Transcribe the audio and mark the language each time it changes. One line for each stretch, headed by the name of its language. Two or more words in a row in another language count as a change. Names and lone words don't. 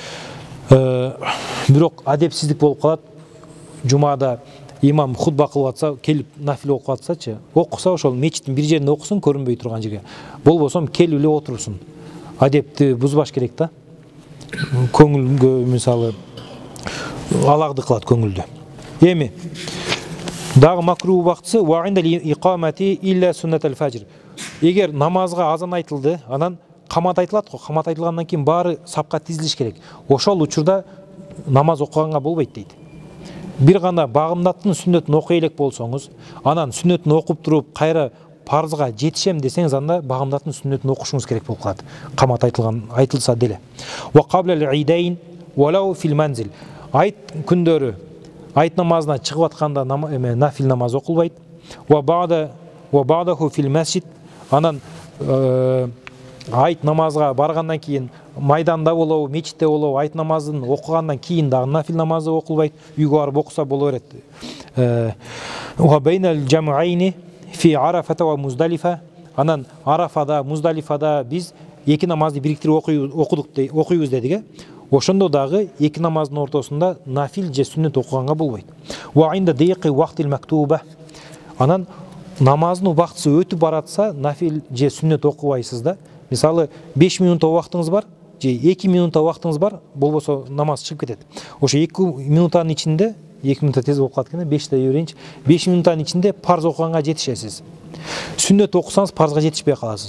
Kyrgyz: Бирок адепсиздик болуп калат. Жумада имам хутба кылып атса, келип нафил окуп атсачы, окуса ошол мечиттин бир жеринде окусун, көрүнбөй турган жерге. Болбосо келип эле отурсун. Адепти бузбаш керек да. Көңүлгө мисалы аларды кылат көңүлдү. Эми дагы макруу убактысы
Arabic: وعند الإقامة إلا سنة الفجر.
Kyrgyz: Эгер намазга азан айтылды, анан камат айтылат го, камат айтылгандан кийин баары сапка тизилиш керек. Ошол учурда намаз окуганга болбойт дейт. Бир гана багымдаттын сүннөтүн окуй элек болсоңуз, анан сүннөтүн окуп туруп кайра парзга жетишем десеңиз, анда багымдаттын сүннөтүн окушуңуз керек болуп калат. Камат айтылса деле.
Arabic: وقبل العيدين ولو في المنزل.
Kyrgyz: Айт күндөрү айт намазына чыгып атканда нафил намаз окулбайт.
Arabic: وبعده في المسجد.
Kyrgyz: Анан айт намазга баргандан кийин майданда болобу, мечитте болобу, айт намазын окугандан кийин дагы нафил намазы окулбайт. Үйгө барып окуса боло берет.
Arabic: وبين الجمعين في عرفة ومزدلفة.
Kyrgyz: Анан Арафада, Муздалифада биз эки намазды бириктирип окуйбуз дедик. Ошондо дагы эки намаздын ортосунда нафил же сүннөт окуганга болбойт.
Arabic: وعند ضيق وقت المكتوبة.
Kyrgyz: Анан намаздын убактысы өтүп баратса, нафил же сүннөт окубайсыз да. Мисалы 5 минут убактыңыз бар, же 2 минут убактыңыз бар, болбосо намаз чыгып кетет. Ошо 2 минуттан ичинде, 2 минутта тез болуп калат экен, 5 берейинчи. 5 минуттан ичинде парз окуганга жетишесиз. Сүннөт окусаңыз парзга жетишпей каласыз.